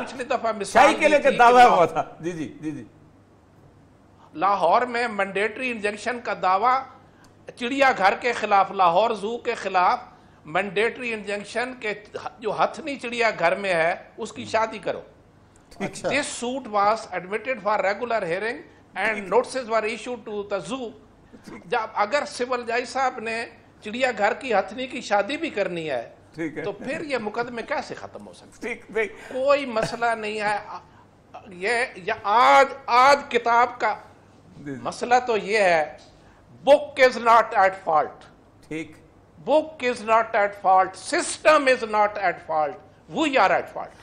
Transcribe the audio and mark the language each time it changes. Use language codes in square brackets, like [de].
[ur] پچھلی دفعہ شاہی قلعے کا دعویٰ ہوا تھا. جی جی جی جی لاہور میں مینڈیٹری انجیکشن کا دعویٰ چڑیا گھر کے خلاف, لاہور زو کے خلاف مینڈیٹری انجیکشن کے جو ہتھنی چڑیا گھر میں ہے اس کی شادی کرو. [en] This suit was admitted for regular hearing and notices were issued to the zoo. [ur] جب اگر سول جج صاحب نے چڑیا گھر کی ہتھنی کی شادی بھی کرنی ہے تو پھر یہ مقدمے کیسے ختم ہو سکتے؟ کوئی مسئلہ نہیں ہے. یہ آج کتاب کا مسئلہ تو یہ ہے, [en] book is not at fault. [ur] ٹھیک. [en] book is not at fault, system is not at fault, we are at fault.